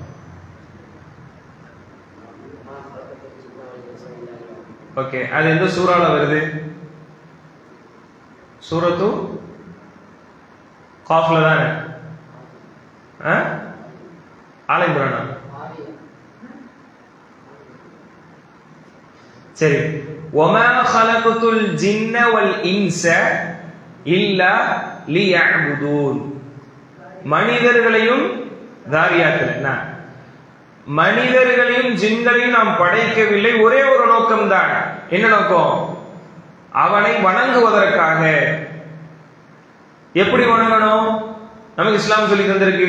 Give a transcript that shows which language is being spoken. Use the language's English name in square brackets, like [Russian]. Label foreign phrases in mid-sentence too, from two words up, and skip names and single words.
[Tamil] ஓகே, அது எந்த சூறால வருது? சூரத்து காஃப்ல தானே? ஆல இம்ரானா? சரி. [Arabic] وَمَا خَلَقْتُ الْجِنَّ وَالْإِنسَ إِلَّا لِيَعْبُدُونَ. [Tamil] மனிதர்களையும் தாரியாத்துல மனிதர்களையும் ஜின்களையும் நாம் படைக்கவில்லை, ஒரே ஒரு நோக்கம்தான். என்ன நோக்கம்? அவனை வணங்குவதற்காக. எப்படி வணங்கணும்? நமக்கு இஸ்லாம் சொல்லி தந்திருக்கு.